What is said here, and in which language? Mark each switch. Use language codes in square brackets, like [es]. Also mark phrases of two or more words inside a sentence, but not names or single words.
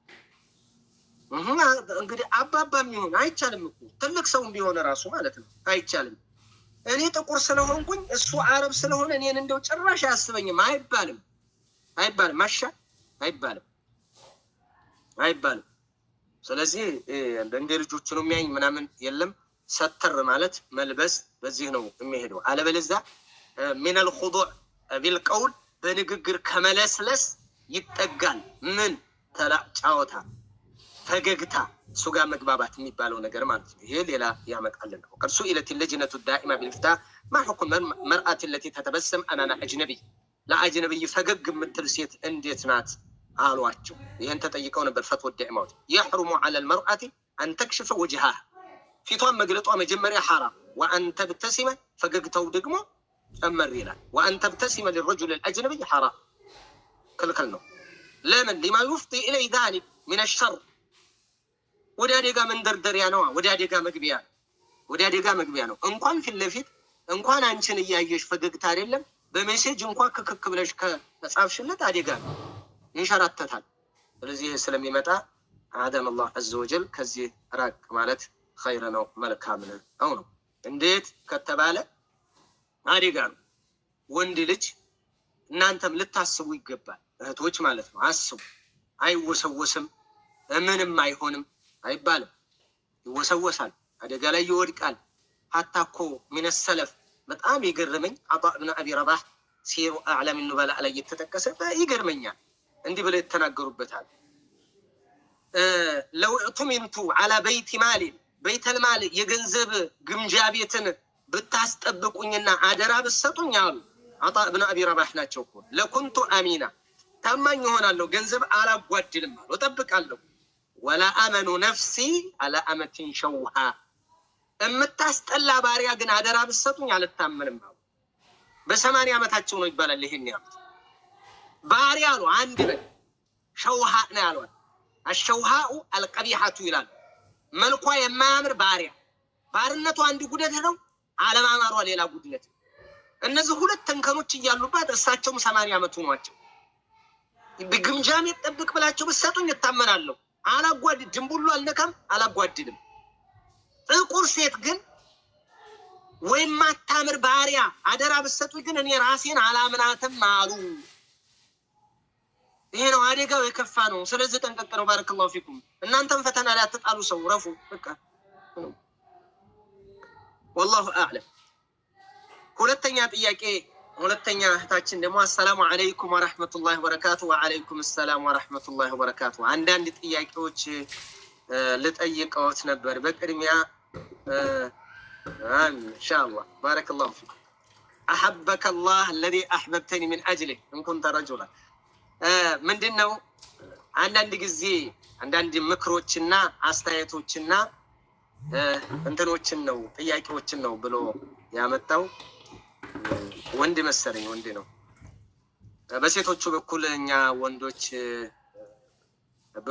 [am] እንግዲህ አባባም ይሁን አይቻልም እኮ ትልቅ ሰውም ቢሆን ራሱ ማለት ነው አይቻልም። እኔ ጥቁር ስለሆንኩኝ እሱ አረብ ስለሆነ እኔን እንደው ጭራሽ አያስበኝም አይባልም። ማሻ አይባልም። ስለዚህ እንደ ልጆቹ ነው የሚያኝ ምናምን የለም። ሰተር ማለት መልበስ በዚህ ነው የሚሄደው። አለበለዚያ [ar] من الخضوع بالقول [am] በንግግር ከመለስለስ ይጠጋል። ምን ተላጫወታ ፈገግታ ሱጋ መግባባት የሚባለው ነገር ማለት ነው። ይሄ ሌላ ያመጣልን ነው። ቀርሱ ኢለት [ar] اللجنة الدائمة بالإفتاء ما حكم المرأة التي تتبسم أمام أجنبي [am] ለአጅነብይ ፈገግ የምትል ሴት እንዴት ናት አሏቸው። ይሄን ተጠይቀው ነበር ፈትዋ ዳኢማው [ar] يحرم على المرأة أن تكشف وجهها [am] ፊቷን መግለጧ መጀመሪያ [ar] حرام وأن تبتسم [am] ፈገግታው ደግሞ ጨመር ይላል። [ar] وأن تبتسم للرجل الأجنبي حرام [am] ክልክል ነው። ለምን [ar] لما يفضي إلى ذلك من الشر [am] ወደ አደጋ መንደርደሪያ ነው። ወደ አደጋ መግቢያ ነው። እንኳን ፊት ለፊት እንኳን አንቺን እያየሽ ፈገግታ አይደለም በሜሴጅ እንኳን ክክክ ብለሽ ከጻፍሽለት አደጋ ነው ይንሸራተታል። ስለዚህ ስለሚመጣ አደም አላህ [ar] عز وجل [am] ከዚህ ራቅ ማለት ኸይር ነው መልካም ነው። እንዴት ከተባለ አደጋ ነው። ወንድ ልጅ እናንተም ልታስቡ ይገባል እህቶች ማለት ነው። አስቡ። አይወሰወስም ምንም አይሆንም አይባልም። ይወሰወሳል፣ አደጋ ላይ ይወድቃል። ሐታ እኮ [ar] من السلف [am] በጣም ይገርመኝ عطاء بن ابي رباح ሲሩ اعلام النبلاء ላይ የተጠቀሰ ይገርመኛል። እንዲህ ብለው የተናገሩበታል። [ar] لو اؤتمنت على بيت مال بيت المال [am] የገንዘብ ግምጃ ቤትን ብታስጠብቁኝና አደራ ብትሰጡኝ አሉ عطاء بن ابي رباح ናቸው እኮ [ar] لكنت امينا [am] ታማኝ ሆናለሁ ገንዘብ አላጓድልም አሉ እጠብቃለሁ። [ar] ولا امن نفسي على امة شوها [am] እምታስጠላ ባሪያ ግን አደራ ብትሰጡኝ አልታመንም አሉ። በ80 ዓመታቸው ነው ይባላል ይሄን ያሉት። ባሪያ ነው አንድ በል ሸውሃ ነው ያለው። الشوهاء القبيحة ይላል። መልኳ የማያምር ባሪያ ባርነቱ አንድ ጉደት ነው፣ አለማማሯ ሌላ ጉድለት። እነዚህ ሁለት ተንከኖች እያሉባት እሳቸውም 80 ዓመቱ ናቸው። በግምጃም ይጠብቅ ብላችሁ ብትሰጡኝ እታመናለሁ። አላጓድድም ብሎ አልነካም አላጓድድም። ጥቁር ሴት ግን ወይም ማታምር ባሪያ አደራ ብትሰጡኝ ግን እኔ ራሴን አላምናትም አሉ። ይሄ ነው አደጋው የከፋ ነው። ስለዚህ ጠንቀቅ ነው። [ar] بارك الله فيكم። [am] እናንተም ፈተና ላይ አትጣሉ። ሰው ረፉ በቃ [ar] والله اعلم። [am] ሁለተኛ ጥያቄ ሁለተኛ እህታችን ደግሞ [ar] السلام عليكم ورحمة الله وبركاته። وعليكم السلام ورحمة الله وبركاته። [am] አንዳንድ ጥያቄዎች ልጠይቀዎት ነበር። በቅድሚያ [ar] إن شاء الله بارك الله فيكم احبك الله الذي احببتني من اجله ان كنت رجلا [am] ምንድነው አንዳንድ ጊዜ አንዳንድ ምክሮችና አስተያየቶችና እንትኖችን ነው ጥያቄዎችን ነው ብሎ ያመጣው ወንድ መሰለኝ ወንድ ነው። በሴቶቹ በኩል እኛ ወንዶች ብሎ